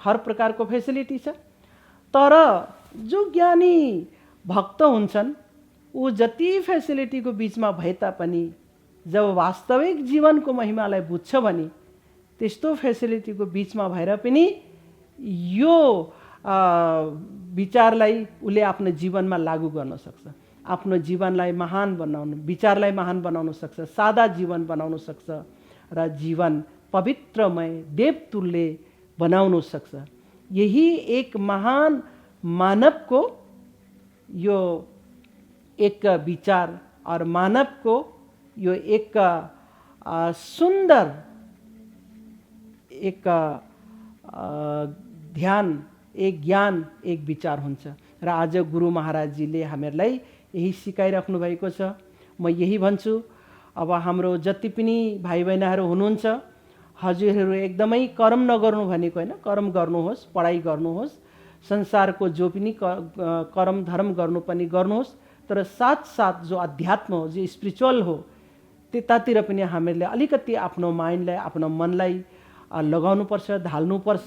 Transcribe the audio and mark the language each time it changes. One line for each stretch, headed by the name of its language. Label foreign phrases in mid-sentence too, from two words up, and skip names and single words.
Nepali: हर प्रकारको फेसिलिटी छ, तर जो ज्ञानी भक्त हुन्छन् ऊ जति फेसिलिटीको बिचमा भए तापनि जब वास्तविक जीवनको महिमालाई बुझ्छ भने त्यस्तो फेसिलिटीको बिचमा भएर पनि यो विचारलाई उसले आफ्नो जीवनमा लागू गर्न सक्छ। आफ्नो जीवनलाई महान बनाउन, विचारलाई महान बनाउन सक्छ, सादा जीवन बनाउन सक्छ र जीवन पवित्रमय देवतुल्य बनाउन सक्छ। यही एक महान मानव को यो एक विचार
Hindi: और मानव को
Nepali: यो एक सुंदर एक ध्यान, एक ज्ञान, एक विचार हुन्छ। र आज गुरु महाराजजीले हामीहरूलाई यही सिकाइराख्नु भएको छ। म यही भन्छु, अब हाम्रो जति पनि भाइ बहिनीहरू हुनुहुन्छ हजुरहरू एकदमै कर्म नगर्नु भनेको होइन, कर्म गर्नुहोस्, पढाइ गर्नुहोस्, संसारको जो पनि कर्म धर्म गर्नु पनि गर्नुहोस्, तर साथसाथ जो अध्यात्म हो, जो स्पिरिचुअल हो, त्यतातिर पनि हामीहरूले अलिकति आफ्नो माइन्डलाई, आफ्नो मनलाई लगाउनुपर्छ, ढाल्नुपर्छ।